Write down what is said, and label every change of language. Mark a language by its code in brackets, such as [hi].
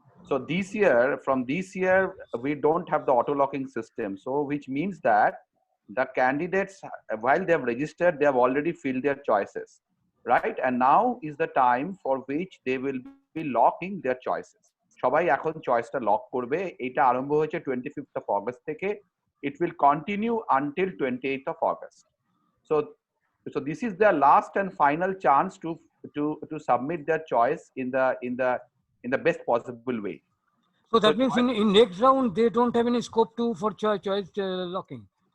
[en] So from this year, we don't have the auto locking system. So which means that the candidates, while they have registered, they have already filled their choices, right? And now is the time for which they will be locking their choices. [bn] সবাই এখন চয়েসটা lock করবে। এটা আরম্ভ হয়েছে 25th of August থেকে। [en] It will continue until 28th of August. So this is their last and final chance to submit their choice in the best possible way. So that means in next round they don't have any scope for choice locking.